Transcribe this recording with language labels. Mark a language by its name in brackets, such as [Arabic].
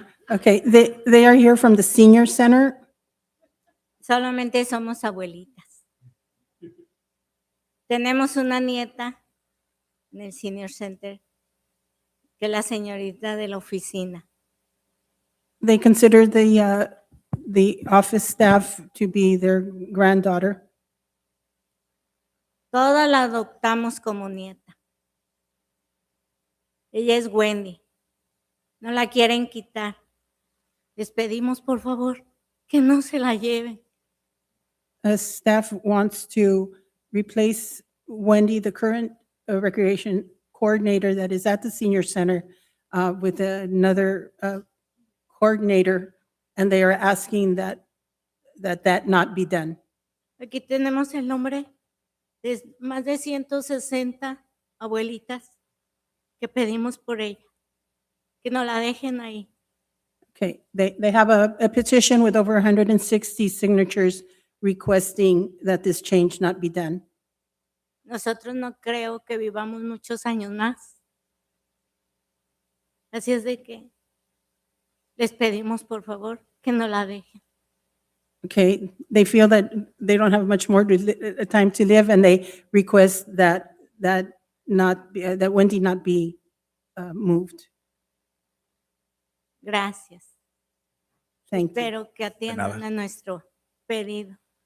[English] Okay, they are here from the Senior Center. [Spanish] Solamente somos abuelitas. Tenemos una nieta en el Senior Center, que es la señorita de la oficina. [English] They consider the office staff to be their granddaughter. [Spanish] Toda la adoptamos como nieta. Ella es Wendy. No la quieren quitar. Les pedimos, por favor, que no se la lleven. [English] Staff wants to replace Wendy, the current recreation coordinator that is at the senior center, with another coordinator, and they are asking that not be done. [Spanish] Aquí tenemos el nombre de más de 160 abuelitas que pedimos por ella, que no la dejen ahí. [English] Okay, they have a petition with over 160 signatures requesting that this change not be done. [Spanish] Nosotros no creo que vivamos muchos años más. Así es de que les pedimos, por favor, que no la dejen. [English] Okay, they feel that they don't have much more time to live, and they request that Wendy not be moved. [Spanish] Gracias. [English] Thank you. [Spanish] Espero que atiendan a nuestro pedido.